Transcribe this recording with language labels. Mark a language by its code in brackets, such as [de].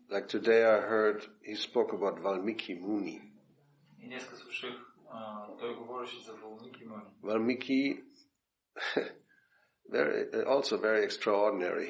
[en] Like today I heard he spoke about Valmiki Muni. [bg] И днеска слушах, той говореше за Valmiki Muni. [en] Valmiki, also very extraordinary.